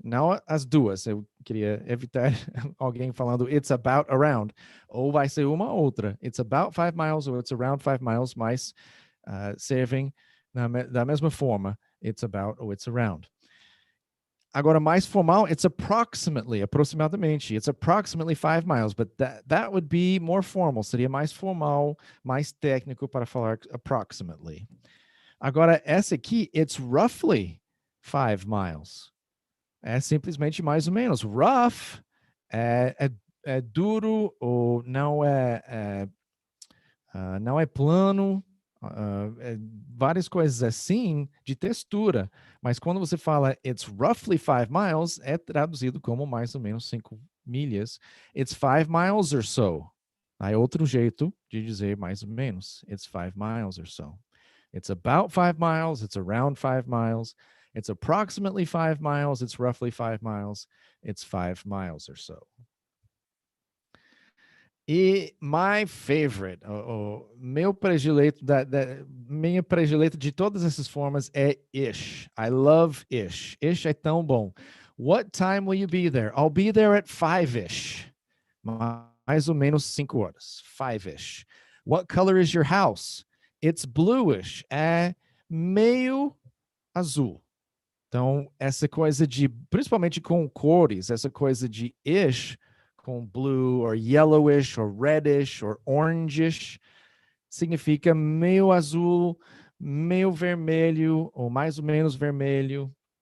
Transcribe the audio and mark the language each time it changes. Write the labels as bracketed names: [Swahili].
[Portuguese] Não as duas. Eu queria evitar alguém falando [English] it's about around. [Portuguese] Ou vai ser uma ou outra. [English] It's about 5 miles [Portuguese] ou [English] it's around 5 miles, [Portuguese] mas servem da mesma forma. [English] It's about ou it's around. [Portuguese] Agora, mais formal, it's aproximadamente. [English] It's approximately 5 miles, but that would be more formal. [Portuguese] Seria mais formal, mais técnico para falar approximately. Agora, essa aqui, [English] it's roughly 5 miles. [Portuguese] É simplesmente mais ou menos. Rough é duro ou não é plano. Várias coisas assim de textura, mas quando você fala [English] it's roughly 5 miles, [Portuguese] é traduzido como mais ou menos 5 milhas. [English] It's 5 miles or so. [Portuguese] Aí outro jeito de dizer mais ou menos. [English] It's 5 miles or so. It's about 5 miles, it's around 5 miles, it's approximately 5 miles, it's roughly 5 miles, it's 5 miles or so. [Portuguese] E [English] my favorite, [Portuguese] meu predileto, minha predileta de todas essas formas é ish. [English] I love ish. [Portuguese] Ish é tão bom. [English] What time will you be there? I'll be there at 5-ish. [Portuguese] Mais ou menos 5 horas. 5-ish. [English] What color is your house? It's bluish. [Portuguese] É meio azul. Então, essa coisa de, principalmente com cores, essa coisa de ish, com blue, or yellowish, or reddish, or orangish, significa meio azul, meio vermelho, ou mais ou menos vermelho.